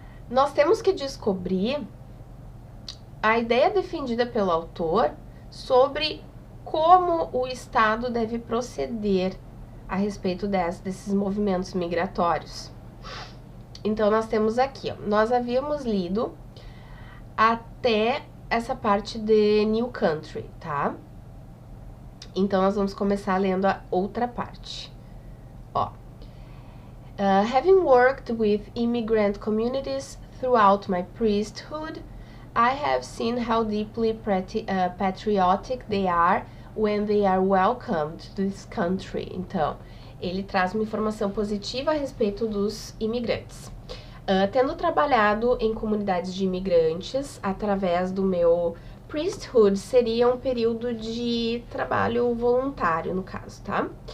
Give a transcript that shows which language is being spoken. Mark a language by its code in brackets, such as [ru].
[pt] Nós temos que descobrir a ideia defendida pelo autor sobre como o Estado deve proceder a respeito desses movimentos migratórios. Então, nós temos aqui, nós havíamos lido até essa parte de New Country, tá? Então, nós vamos começar lendo a outra parte. [en] Having worked with immigrant communities throughout my priesthood, I have seen how deeply patriotic they are when they are welcomed to this country. [pt] Então, ele traz uma informação positiva a respeito dos imigrantes. Tendo trabalhado em comunidades de imigrantes através do meu priesthood, seria um período de trabalho voluntário, no caso, tá?